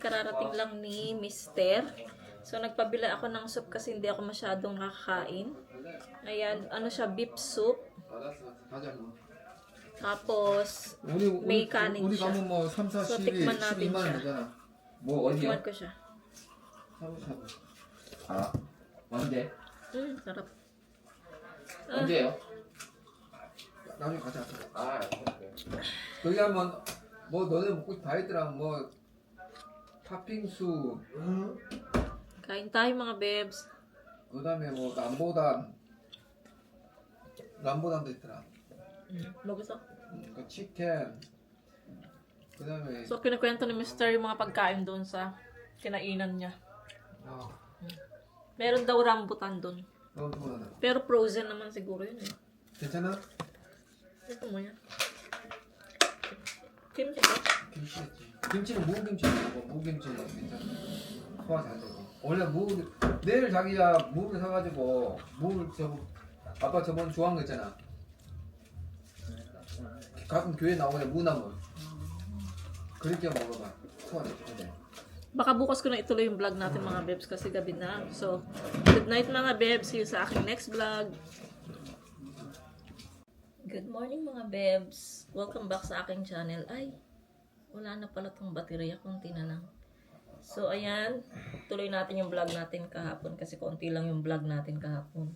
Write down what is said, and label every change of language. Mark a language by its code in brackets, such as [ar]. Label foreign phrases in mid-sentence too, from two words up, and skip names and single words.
[tl] Kararating lang ni Mister. So nagpabila ako ng soup kasi hindi ako masyadong nakakain. Ayan, ano siya, [en] beef soup. [tl] Tapos may kanin siya. So tikman natin siya. Tikman ko siya. [ko] 언제? [tl] Sarap. [ko] 언제요? 나중에 가자. 거기 가면 뭐 너네 먹고 싶다 했더라. 뭐 팥빙수, [tl] Kain tayo mga bebs. [ko] 그다음에 뭐 람보단도 있더라. [tl] Mo gusto? [ko] 그 치킨, 그다음에 [tl] So kinakwento ni Mister yung mga pagkain doon sa kinainan niya. Meron daw rambutan doon. [ko] 너무 좋아하나? [tl] Pero frozen naman siguro yun eh. [ko] 괜찮아? [tl] Ito mo yan. Kimchi ba? [ko] 김치겠지. 김치는 무김치 먹고 무김치는 괜찮아. 소화 잘 되고. 원래 내일 자기야 무를 사가지고 아빠 저번 좋아한 거 있잖아. 가끔 교회 나오는데 무나물. 그렇게 먹어봐. 소화 돼. [tl] Baka bukas ko na ituloy yung vlog natin mga bebs kasi gabi na. [en] So, good night [tl] mga bebs. [en] See you [tl] sa aking [en] next vlog. Good morning [tl] mga bebs. [en] Welcome back [tl] sa aking channel. Ay, wala na pala tong baterya. Kunti na lang. So, ayan. Tuloy natin yung vlog natin kahapon kasi konti lang yung vlog natin kahapon.